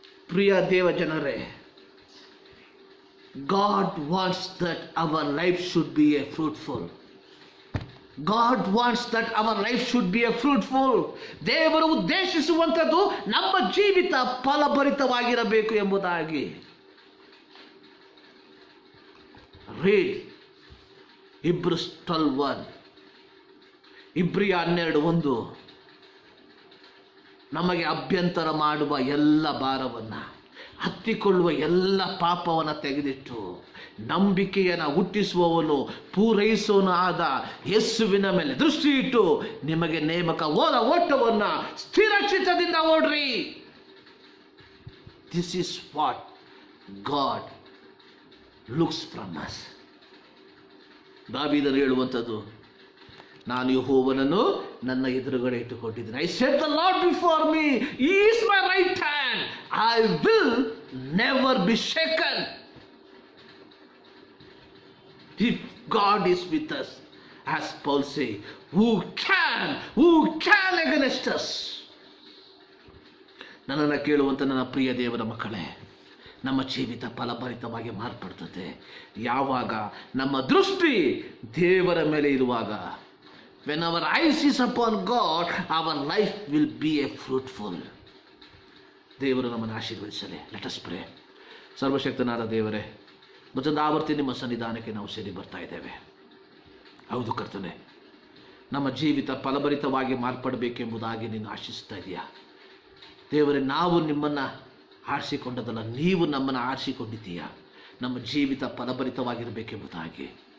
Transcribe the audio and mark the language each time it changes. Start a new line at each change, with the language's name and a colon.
Kannada: ಪ್ರಿಯ ದೇವ ಜನರೇ,
English: God wants that our life should be a fruitful. God wants that our life should be a fruitful.
Kannada: ದೇವರು ಉದ್ದೇಶಿಸುವಂಥದ್ದು ನಮ್ಮ ಜೀವಿತ ಫಲಭರಿತವಾಗಿರಬೇಕು ಎಂಬುದಾಗಿ.
English: Read Hebrews 12:1. ಇಬ್ರಿಯ 12:1.
Kannada: ನಮಗೆ ಅಭ್ಯಂತರ ಮಾಡುವ ಎಲ್ಲ ಭಾರವನ್ನ, ಹತ್ತಿಕೊಳ್ಳುವ ಎಲ್ಲ ಪಾಪವನ್ನು ತೆಗೆದಿಟ್ಟು ನಂಬಿಕೆಯನ್ನು ಹುಟ್ಟಿಸುವವನು ಪೂರೈಸುವನು ಆದ ಯೇಸುವಿನ ಮೇಲೆ ದೃಷ್ಟಿ ಇಟ್ಟು ನಿಮಗೆ ನೇಮಕವಾದ ಓಟವನ್ನ ಸ್ಥಿರಚಿತ್ತದಿಂದ ಓಡ್ರಿ.
English: This is what God looks from us.
Kannada: ದಾವೀದನು ಹೇಳುವಂಥದ್ದು, ನಾನು ಯೆಹೋವನನ್ನು ನನ್ನ ಎದುರುಗಡೆ ಇಟ್ಟುಕೊಂಡಿದ್ದೀನಿ.
English: I set the Lord before me, he is my right hand, I will never be shaken. If God is with us, as Paul says, who can against us?
Kannada: ನನ್ನನ್ನು ಕೇಳುವಂತ ನನ್ನ ಪ್ರಿಯ ದೇವರ ಮಕ್ಕಳೇ, ನಮ್ಮ ಜೀವಿತ ಫಲಭರಿತವಾಗಿ ಮಾರ್ಪಡ್ತದೆ ಯಾವಾಗ ನಮ್ಮ ದೃಷ್ಟಿ ದೇವರ ಮೇಲೆ ಇರುವಾಗ.
English: When our eyes is upon God, our life will be a fruitful.
Kannada: ದೇವರು ನಮ್ಮನ್ನು ಆಶೀರ್ವದಿಸಲಿ.
English: Let us pray.
Kannada: ಸರ್ವಶಕ್ತನಾದ ದೇವರೇ, ಮತ್ತೊಂದು ಆವರ್ತಿ ನಿಮ್ಮ ಸನ್ನಿಧಾನಕ್ಕೆ ನಾವು ಸೇರಿ ಬರ್ತಾ ಇದ್ದೇವೆ. ಹೌದು ಕರ್ತನೆ, ನಮ್ಮ ಜೀವಿತ ಫಲಭರಿತವಾಗಿ ಮಾರ್ಪಡಬೇಕೆಂಬುದಾಗಿ ನೀನು ಆಶಿಸ್ತಾ ಇದೆಯಾ ದೇವರೇ. ನಾವು ನಿಮ್ಮನ್ನು ಆರಿಸಿಕೊಂಡದಲ್ಲ, ನೀವು ನಮ್ಮನ್ನು ಆರಿಸಿಕೊಂಡಿದ್ದೀಯಾ ನಮ್ಮ ಜೀವಿತ ಫಲಭರಿತವಾಗಿರಬೇಕೆಂಬುದಾಗಿ.